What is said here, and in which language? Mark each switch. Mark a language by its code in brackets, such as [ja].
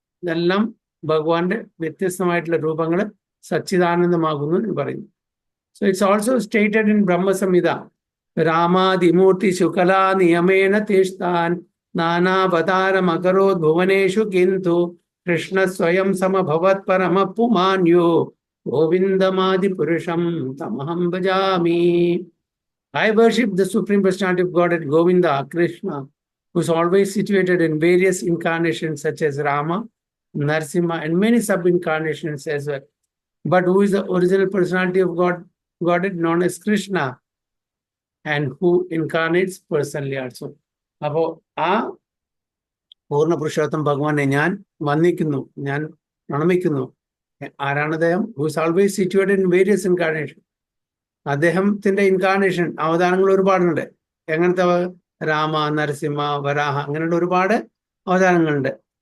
[ml] ഇതെല്ലാം ഭഗവാന്റെ വ്യത്യസ്തമായിട്ടുള്ള രൂപങ്ങൾ സച്ചിദാനന്ദമാകുന്നു എന്ന് പറയുന്നു. [en] So it's also stated in Brahma Samhita [sa] രാമാതിമൂർത്തിഷു കലാ നിയമേന തിഷ്ഠാൻ നാനാവതാരമകരോത് ഭുവനേഷു കിന്തു കൃഷ്ണ സ്വയം സമഭവത് പരമപുമാന്യോ ഗോവിന്ദമാദിപുരുഷം തമഹം ഭജാമി. [en] I worship the Supreme Personality of Godhead, Govinda, Krishna, who is always situated in various incarnations such as Rama, Narsimha, and many sub-incarnations as well. But who is the original personality of Godhead, known as Krishna, and who incarnates personally also. [ml] അപ്പോൾ ആ പൂർണ്ണ പുരുഷോത്തം ഭഗവാനെ ഞാൻ വന്ദിക്കുന്നു, ഞാൻ പ്രണമിക്കുന്നു. ആരാണ് അദ്ദേഹം? [en] Who is always situated in various incarnation. [ml] അദ്ദേഹത്തിന്റെ incarnation അവതാരങ്ങൾ ഒരുപാടുണ്ട്. എങ്ങനത്തെ? രാമ, നരസിംഹ, വരാഹ, അങ്ങനെയുള്ള ഒരുപാട് അവതാരങ്ങളുണ്ട്.